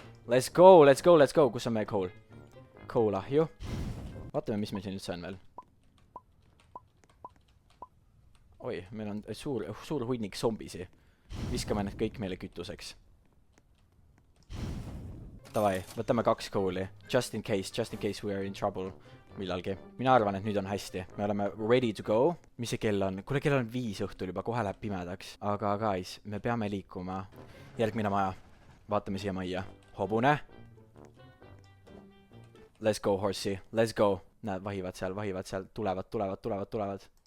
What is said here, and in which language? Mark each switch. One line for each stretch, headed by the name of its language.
English: Let's go.
Estonian: Kus on meie coal? Coal ahju. Vaatame, mis meil siin üldse on veel. Oi, meil on suur hunnik zombisi. Viskame need kõik meile kütuseks. Davai, võtame 2 kooli.
English: Just in case we are in trouble millalgi.
Estonian: Mina arvan, et nüüd on hästi. Me oleme
English: ready to go.
Estonian: Mis see kell on? Kuule, kell on 5 õhtul juba, kohe läheb pimedaks. Aga guys, me peame liikuma. Järgmine maja. Vaatame siia majja. Hobune.
English: Let's go, horsey. Let's go.
Estonian: Näed, vahivad seal. Tulevad.